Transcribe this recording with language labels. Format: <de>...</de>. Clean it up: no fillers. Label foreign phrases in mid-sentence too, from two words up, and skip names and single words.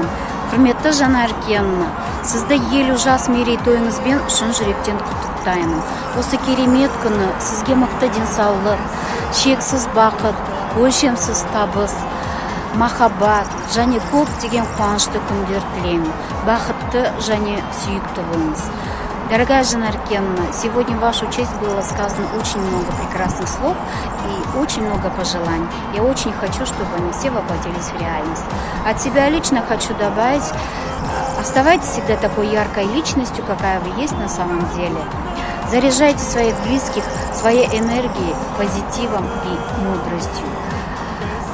<kk>Құрметті Жанар Еркенова, сізді 50 жас мерейтойыңызбен шын жүректен құттықтаймын. Осы керемет күні сізге мықты денсаулық, шексіз бақыт, өлшемсіз табыс, махаббат және көптеген қуанышты күндер тілеймін. Бақытты және сүйікті болыңыз.</kk> <ru>Дорогая Жанар Еркенова, сегодня в вашу честь было сказано очень много прекрасных слов и очень много пожеланий. Я очень хочу, чтобы они все воплотились в реальность. От себя лично хочу добавить, оставайтесь всегда такой яркой личностью, какая вы есть на самом деле. Заряжайте своих близких своей энергией, позитивом и мудростью.</ru>